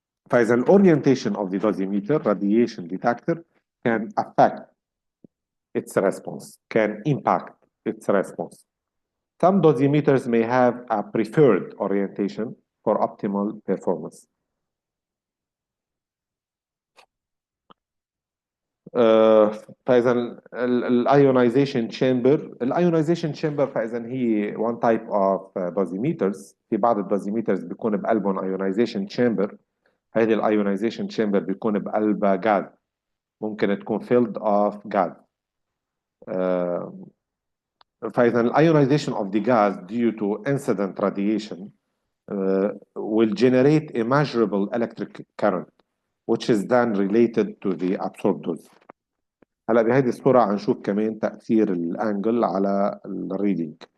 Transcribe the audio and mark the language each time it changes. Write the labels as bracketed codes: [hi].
[ar] فإذا [en] orientation of the dosimeter radiation detector can affect its response, can impact its response. Some dosimeters may have a preferred orientation for optimal performance. [ar] فاذا الايونايزيشن تشامبر فاذا هي [en] one type of dosimeters. [ar] في بعض الدوزيميترز بيكون بقلبهم ايونايزيشن تشامبر. هذه الايونايزيشن تشامبر بيكون بقلبها غاز، ممكن تكون [en] filled of gas. [ar] فاذا الايونايزيشن [en] of the gas due to incident radiation will generate a measurable electric current which is then related to the absorbed dose. [ar] هلا بهذه الصورة هنشوف كمان تأثير الانجل على الريدنج.